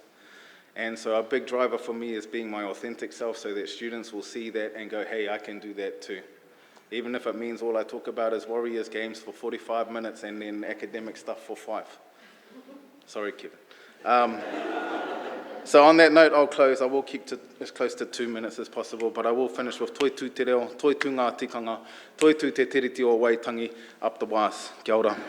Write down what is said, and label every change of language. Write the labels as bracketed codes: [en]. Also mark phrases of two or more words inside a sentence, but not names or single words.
[en] And so a big driver for me is being my authentic self, so that students will see that and go, hey, I can do that too. Even if it means all I talk about is Warriors games for 45 minutes and then academic stuff for 5. Sorry, Kevin. So on that note, I'll close. I will keep to as close to 2 minutes as possible, but I will finish with [mi] toi tū te reo, toi tū ngā tikanga, toi tū te tiriti o Waitangi, [en] up the was. [mi] Kia ora.